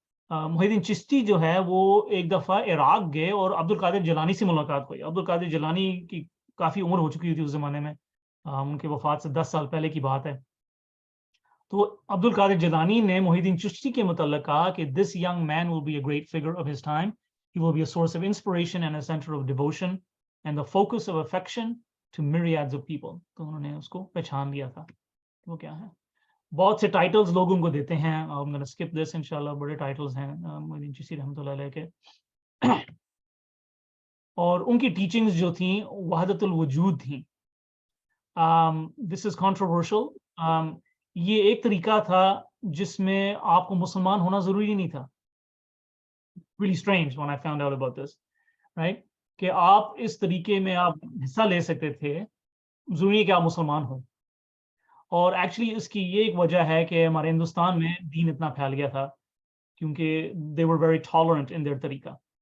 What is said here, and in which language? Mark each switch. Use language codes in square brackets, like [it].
[ur] محی الدین چشتی جو ہے وہ ایک دفعہ عراق گئے اور عبد القادر جیلانی سے ملاقات ہوئی. عبد القادر جیلانی کی کافی عمر ہو چکی تھی اس زمانے میں، ان کی وفات سے 10 سال پہلے کی بات ہے. تو عبد القادر جیلانی نے محی الدین چشتی کے متعلق کہا کہ [en] this young man will be a great figure of his time. He will be a source of inspiration and a center of devotion and the focus of affection to myriads of people. [ur] تو انہوں نے اس کو پہچان لیا تھا. وہ کیا ہے؟ بہت سے ٹائٹلز لوگ ان کو دیتے ہیں. [en] I'm going to skip this انشاءاللہ. [ur] بڑے ٹائٹلز ہیں محی الدین چشتی رحمۃ اللہ علیہ کے. اور ان کی ٹیچنگز جو تھیں وحدت الوجود تھیں. [en] This is controversial. [ur] یہ ایک طریقہ تھا جس میں آپ کو مسلمان ہونا ضروری نہیں تھا. [en] Really strange when I found out about this, right? [ur] کہ آپ اس طریقے میں آپ حصہ لے سکتے تھے، ضروری ہے کہ آپ مسلمان ہوں. اور ایکچولی اس کی یہ ایک وجہ ہے کہ ہمارے ہندوستان میں دین اتنا پھیل گیا تھا کیونکہ [en] they were very tolerant in their [ur] طریقہ.